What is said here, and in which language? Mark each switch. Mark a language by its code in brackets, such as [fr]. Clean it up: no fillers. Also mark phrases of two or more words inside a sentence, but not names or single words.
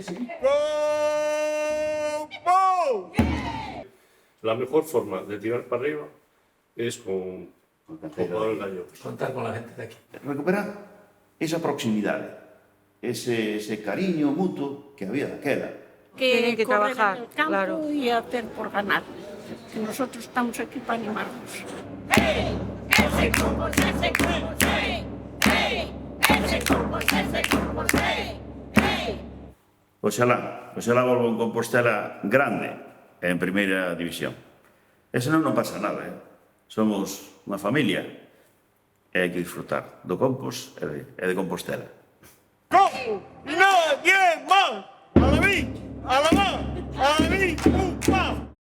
[es] La mejor forma de tirar para arriba es con jugadores gallegos. Contar con la gente de aquí. Recuperar esa proximidade, ese cariño mutuo que había daquela. Tienen que correr trabajar, en el campo claro. y hacer por ganar. Que nosotros estamos aquí para animarnos. [gl] Oxalá volva un Compostela grande en primeira división. E senón non pasa nada, Somos unha familia e hai que disfrutar do Compos e de Compostela. ¡Compo! [es] ¡Y nadie más! ¡A la mí! ¡A la más! ¡A la mí! ¡Pum! ¡Pam!